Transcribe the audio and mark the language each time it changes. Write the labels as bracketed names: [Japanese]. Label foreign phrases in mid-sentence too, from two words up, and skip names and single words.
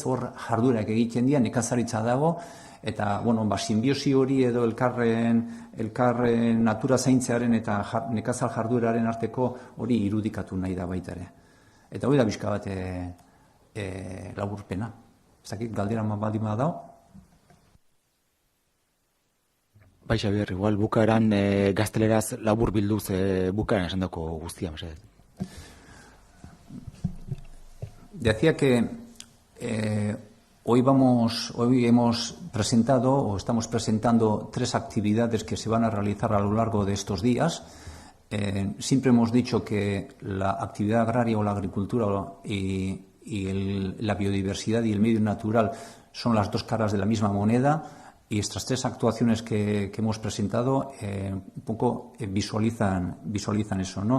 [Basque] Hor jardurak egiten dira, nekazaritza dago, eta, simbiosi hori edo elkarren natura zaintzearen eta nekazal jardueraren arteko hori irudikatu nahi da baita ere. Eta hori da bizka bat laburpena. Ez dakit, galdera baldin badao. Bai, Xabier, igual bukaeran gazteleraz labur bilduz bukaeran esan dako guztia, mesedez. [Spanish] Decía que hoy hemos presentado o estamos presentando 3 actividades que se van a realizar a lo largo de estos días. Siempre hemos dicho que la actividad agraria o la agricultura y la biodiversidad y el medio natural son las 2 caras de la misma moneda, y estas 3 actuaciones que hemos presentado un poco visualizan eso, ¿no?